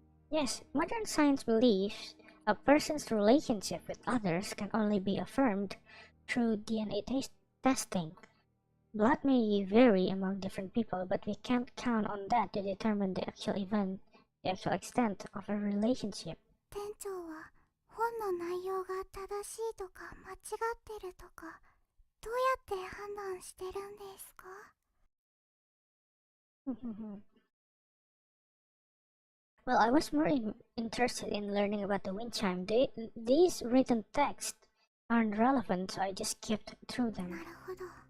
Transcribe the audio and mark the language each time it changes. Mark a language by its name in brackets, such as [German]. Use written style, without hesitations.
[English] Yes, modern science believes a person's relationship with others can only be affirmed through DNA testing. Blood may vary among different people, but we can't count on that to determine the actual extent of a relationship. [Japanese] 店長は本の内容が正しいとか間違ってるとか、どうやって判断してるんですか？ [English] Well, I was more interested in learning about the wind chime. These written texts aren't relevant, so I just skipped through [Japanese] な [English] them. [Japanese] るほど。